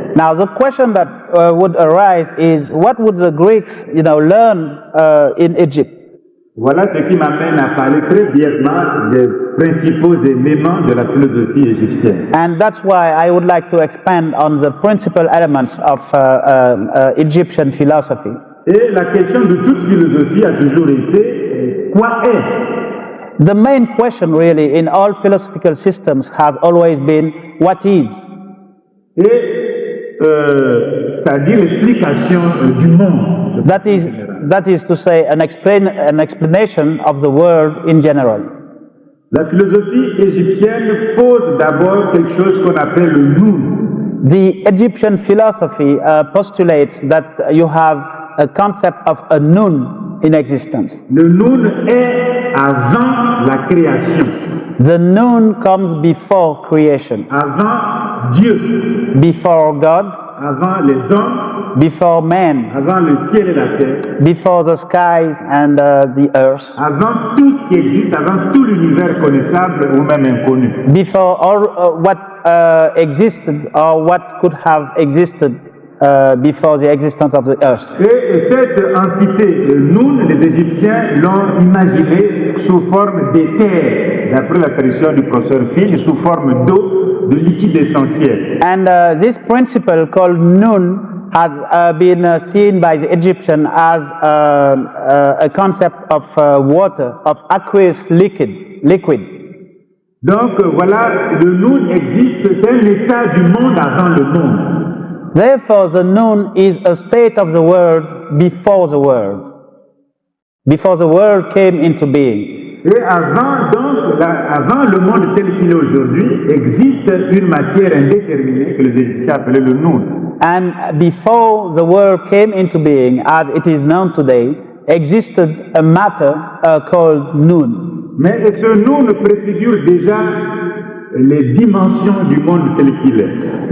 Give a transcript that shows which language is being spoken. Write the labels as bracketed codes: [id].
[en] Now the question that would arise is, what would the Greeks, learn in Egypt? [fr] Voilà ce qui m'amène à parler très brièvement des principaux éléments de la philosophie égyptienne. [en] And that's why I would like to expand on the principal elements of Egyptian philosophy. [fr] Et la question de toute philosophie a toujours été, quoi est? [en] The main question really in all philosophical systems has always been, what is? [fr] Et c'est-à-dire l'explication du monde. [en] That is to say, an explanation of the world in general. [fr] La philosophie égyptienne pose d'abord quelque chose qu'on appelle le noun. [en] The Egyptian philosophy postulates that you have a concept of a noun in existence. [fr] Le noun est avant la création. [en] The noun comes before creation. [fr] Avant Dieu. [en] Before God. [fr] Avant les hommes. [en] Before man. [fr] Avant le ciel et la terre. [en] Before the skies and the earth. [fr] Avant tout ce qui existe, avant tout l'univers connaissable ou même inconnu. [en] Before all what existed or what could have existed before the existence of the earth. [fr] Et cette entité, nous, les Égyptiens, l'ont imaginée sous forme d'éther, d'après la tradition du professeur Fish, sous forme d'eau, de liquide essentiel. [en] And this principle called Nun has been seen by the Egyptian as a concept of water, of aqueous liquid. [fr] Donc voilà, le Nun existe, c'est un état du monde avant le monde. [en] Therefore, the Nun is a state of the world before the world came into being. [fr] Et avant le monde tel qu'il est aujourd'hui, existe une matière indéterminée que les Égyptiens appelaient le Nun. [en] And before the world came into being, as it is known today, existed a matter called Nun. [fr] Mais ce Nun préfigure déjà les dimensions du monde tel qu'il est.